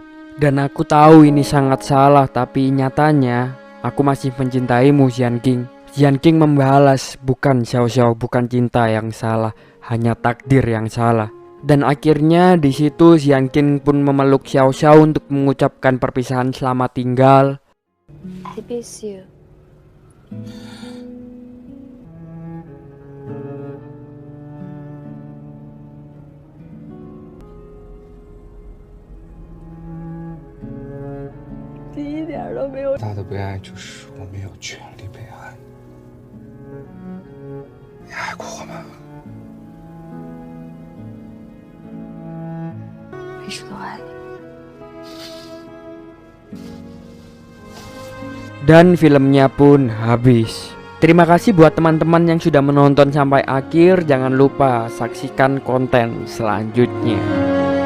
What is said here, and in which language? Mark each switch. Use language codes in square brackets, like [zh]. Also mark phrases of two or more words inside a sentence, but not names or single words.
[id] Dan aku tahu ini sangat salah, tapi nyatanya aku masih mencintaimu Jian King." Jian King membalas, "Bukan Xiao Xiao, bukan cinta yang salah, hanya takdir yang salah." Dan akhirnya di situ Jian King pun memeluk Xiao Xiao untuk mengucapkan perpisahan selamat tinggal. [en] I miss you. [zh] 一点都没有。大的悲哀就是我没有权利被爱。你爱过我吗？我一直都爱你。 [id] Dan filmnya pun habis. Terima kasih buat teman-teman yang sudah menonton sampai akhir. Jangan lupa saksikan konten selanjutnya.